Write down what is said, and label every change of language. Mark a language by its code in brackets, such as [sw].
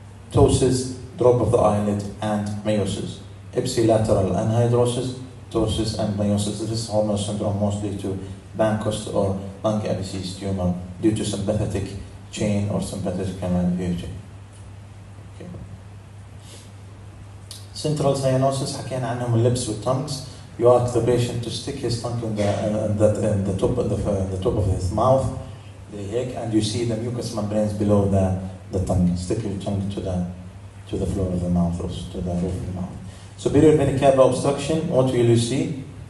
[en] Ptosis, drop of the eyelid, and meiosis. Ipsilateral anhydrosis, ptosis, and meiosis. This is Horner syndrome, mostly to Bacchus or lung abscess tumor due to sympathetic chain or sympathetic canal chain. Okay. [ar] Central cyanosis, حكينا عنهم اللبس والtongues. [en] You ask the patient to stick his tongue in the top of his mouth, and you see the mucous membranes below the tongue. Stick your tongue to the floor of the mouth or to the roof of the mouth. Superior vena cava obstruction. What will you see?